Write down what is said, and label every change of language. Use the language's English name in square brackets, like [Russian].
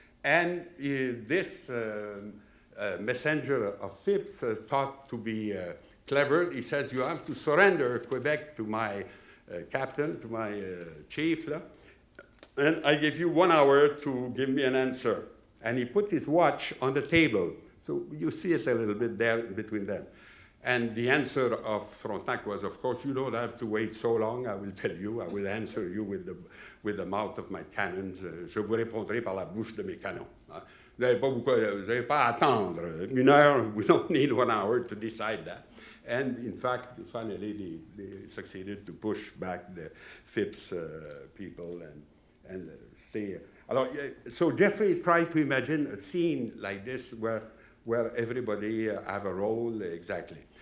[English] And this messenger of Phipps, thought to be clever, he says, you have to surrender Quebec to my captain, to my chief, and I give you 1 hour to give me an answer. And he put his watch on the table. So you see it a little bit there between them. And the answer of Frontenac was, of course, you don't have to wait so long. I will tell you. I will answer you with the mouth of my cannons. [French] Je vous répondrai par la bouche de mes canons. Vous n'avez pas à attendre 1 heure. [English] We don't need 1 hour to decide that. And in fact, finally, they succeeded to push back the Phipps people and stay. Alors, so Jeffrey tried to imagine a scene like this where everybody have a role exactly.